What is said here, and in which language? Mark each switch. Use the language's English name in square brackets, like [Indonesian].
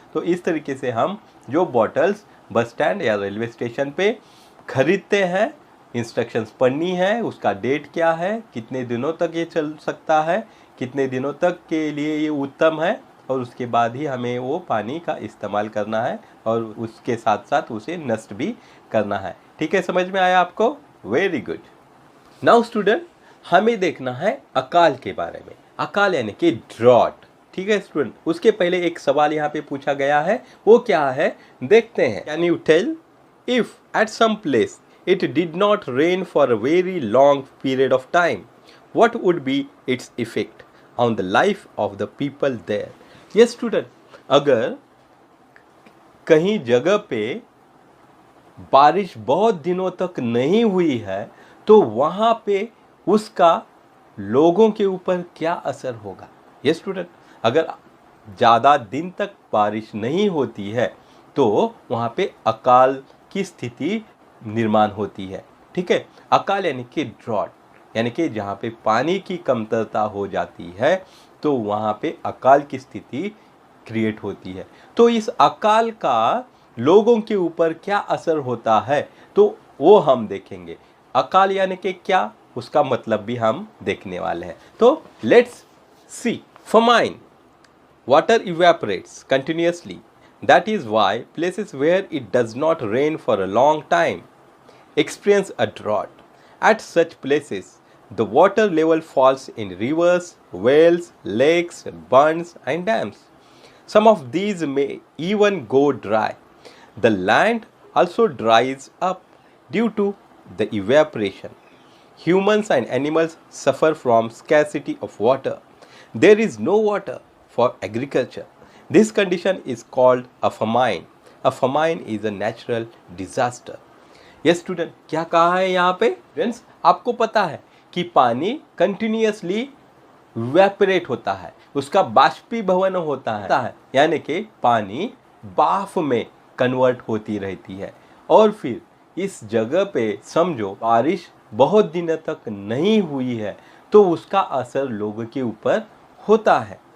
[Hindi] तो इस तरीके से हम जो बॉटल्स बस स्टैंड या रेलवे स्टेशन पे खरीदते हैं, इंस्ट्रक्शंस पढ़नी है, उसका डेट क्या है, कितने दिनों तक ये चल सकता है, कितने दिनों तक के लिए ये उत्तम है, और उसके बाद ही हमें वो पानी का इस्तेमाल करना है और उसके साथ साथ उसे नष्ट भी करना है, ठीक है। समझ में आया आपको? [English] Very good. Now student, [Hindi] हमें देखना है अकाल के बारे में। अकाल यानी कि ड्रॉट, ठीक है स्टूडेंट। उसके पहले एक सवाल यहाँ पे पूछा गया है, वो क्या है देखते हैं। [English] Can you tell if at some place it did not rain for a very long period of time, what would be its effect on the life of the people there? Yes student, [Hindi] अगर कहीं जगह पे बारिश बहुत दिनों तक नहीं हुई है तो वहाँ पे उसका लोगों के ऊपर क्या असर होगा। ये स्टूडेंट, अगर ज़्यादा दिन तक बारिश नहीं होती है तो वहाँ पे अकाल की स्थिति निर्माण होती है, ठीक है। अकाल यानी कि ड्रॉट, यानी कि जहाँ पे पानी की कमतरता हो जाती है तो वहाँ पे अकाल की स्थिति क्रिएट होती है। तो इस अकाल का लोगों के ऊपर क्या असर होता है तो वो हम देखेंगे। अकाल यानी कि क्या, उसका मतलब भी हम देखने वाले हैं। [English] तो let's see. famine, water evaporates continuously. That is why places where it does not rain for a long time experience a drought. At such places, the water level falls in rivers, wells, lakes, bunds, and dams. Some of these may even go dry. The land also dries up due to the evaporation. Humans and animals suffer from scarcity of water. There is no water for agriculture. This condition is called a famine. A famine is a natural disaster. [Hindi] ये student, क्या कहा है यहाँ पे? Friends, आपको पता है कि पानी कंटिन्यूअसली इवेपोरेट होता है, उसका बाष्पीभवन होता है, यानी कि पानी भाप में कन्वर्ट होती रहती है। और फिर इस जगह पे समझो बारिश बहुत दिनों तक नहीं हुई है तो उसका असर लोगों के ऊपर होता है।